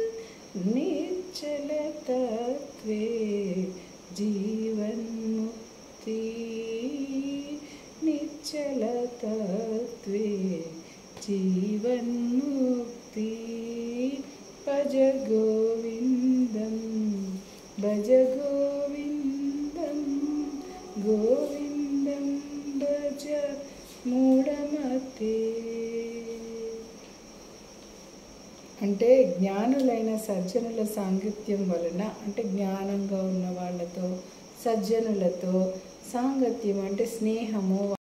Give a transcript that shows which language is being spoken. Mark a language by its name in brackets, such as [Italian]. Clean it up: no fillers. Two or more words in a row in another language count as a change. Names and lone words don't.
[Sanskrit] निश्चलतत्त्वे जीवन्मुक्ति निश्चलतत्त्वे जीवन्मुक्ति भज गोविन्दं भज गोविन्दं गोविन्दं भज మూఢమతే. [Telugu] అంటే జ్ఞానులైన సజ్జనుల సాంగత్యం వలన, అంటే జ్ఞానంగా ఉన్న వాళ్ళతో సజ్జనులతో సాంగత్యం అంటే స్నేహము,